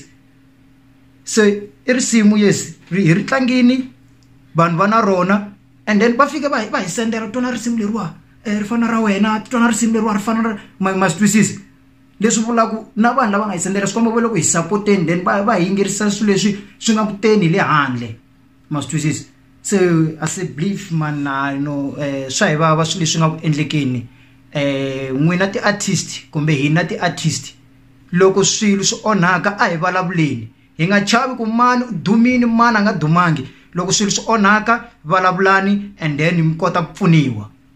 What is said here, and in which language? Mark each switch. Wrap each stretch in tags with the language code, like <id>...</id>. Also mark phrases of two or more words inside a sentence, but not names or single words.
<ts>So i risimu yes hi ri tlangini vanhu va na rona</ts> <en>and then</en> <ts>va fika va hi sendela tona risimu leriwa ri fana ra wena tona risimu leriwa ri fana ma swi twisisa. Leswi vulaku na vanhu lava nga hi sendela swi komba ku loko hi supporteni then va hi yingerisa swilo leswi swi nga kuteni le handle ma swi twisisa.</ts> <en>So as a belief man</en> <ts>swa hi vava swilo leswi nga ku endlekeni n'wina ti-artist kumbe hina ti-artist loko swilo swi onhaka a hi vulavuleni hi nga chavi ku mani u dumini mani a nga dumangi loko swilo swi onhaka vulavulani</ts> <en>and then</en> <ts>mi kota ku pfuniwa.</ts>